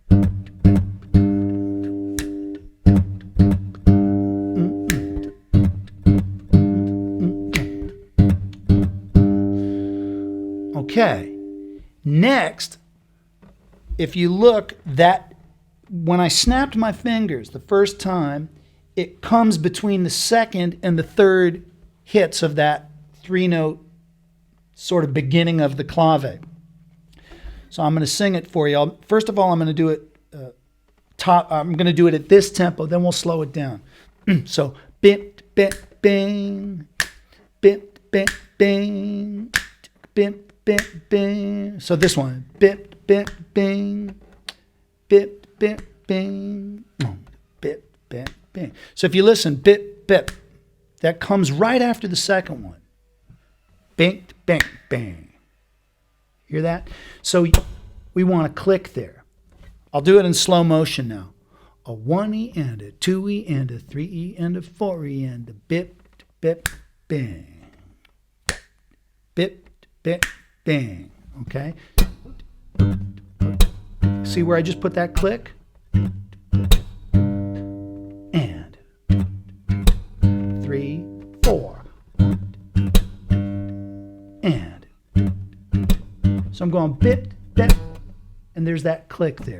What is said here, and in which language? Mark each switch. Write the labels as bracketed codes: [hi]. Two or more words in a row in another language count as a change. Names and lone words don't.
[en] Okay, next, if you look, that when I snapped my fingers the first time, it comes between the second and the third hits of that 3-note sort of beginning of the clave. So I'm going to sing it for you. First of all, I'm going to do it I'm going to do it at this tempo, then we'll slow it down. So bip, bip, bing, bip, bip, bing, bip, bip, bing. So this one, bip, bip, bing, bip, bip, bing, bip, bip, bing. So if you listen, bip, bip, that comes right after the second one. Bing, bang, bang. Hear that? So we want to click there. I'll do it in slow motion now. A 1E and a 2E and a 3E and a 4E and a bip, bip, bang. Bip, bip, bang. Okay? See where I just put that click? And 3, 4. And. So I'm going bip, bip, and there's that click there.